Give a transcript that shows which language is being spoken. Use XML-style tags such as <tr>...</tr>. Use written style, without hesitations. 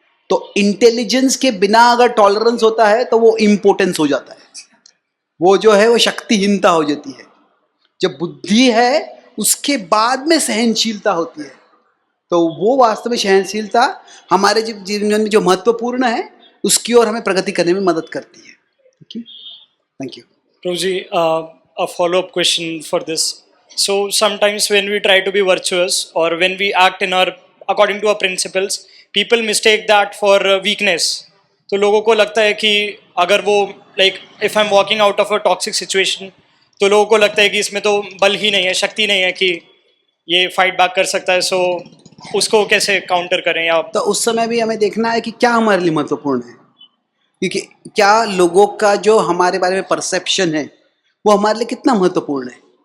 <hi>तो इंटेलिजेंस के बिना अगर टॉलरेंस होता है तो वो इम्पोर्टेंस हो जाता है, वो जो है वो शक्तिहीनता हो जाती है. जब बुद्धि है उसके बाद में सहनशीलता होती है. तो वो वास्तव में सहनशीलता हमारे जीवन में जो महत्वपूर्ण है उसकी ओर हमें प्रगति करने में मदद करती है. Thank you.</hi> <en>Prabhuji, a follow-up question for this. So sometimes when we try to be virtuous or when we act in our according to our principles, people mistake that for weakness.</en> <hi>तो लोगों को लगता है कि अगर वो</hi> <en>like if I'm walking out of a toxic situation,</en> <hi>तो लोगों को लगता है कि इसमें तो बल ही नहीं है, शक्ति नहीं है कि ये फाइट बैक कर सकता है. सो उसको कैसे काउंटर करें? या तो उस समय भी हमें देखना है कि क्या हमारे लिए महत्वपूर्ण है, क्योंकि क्या लोगों का जो हमारे बारे में परसेप्शन है वो हमारे लिए कितना महत्वपूर्ण है.</hi>